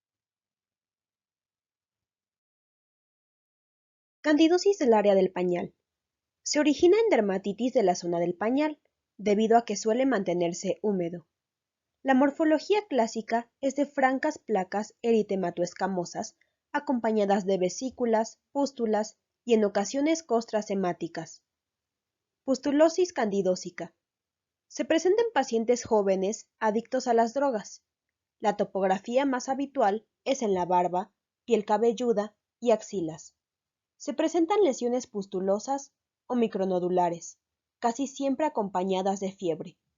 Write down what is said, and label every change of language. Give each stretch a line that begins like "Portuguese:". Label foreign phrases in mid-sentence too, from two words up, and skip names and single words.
Spanish: Candidosis del área del pañal. Se origina en dermatitis de la zona del pañal, debido a que suele mantenerse húmedo. La morfología clásica es de francas placas eritematoescamosas, acompañadas de vesículas, pústulas y en ocasiones costras hemáticas. Pustulosis candidósica. Se presenta en pacientes jóvenes adictos a las drogas. La topografía más habitual es en la barba, piel cabelluda y axilas. Se presentan lesiones pustulosas o micronodulares, casi siempre acompañadas de fiebre.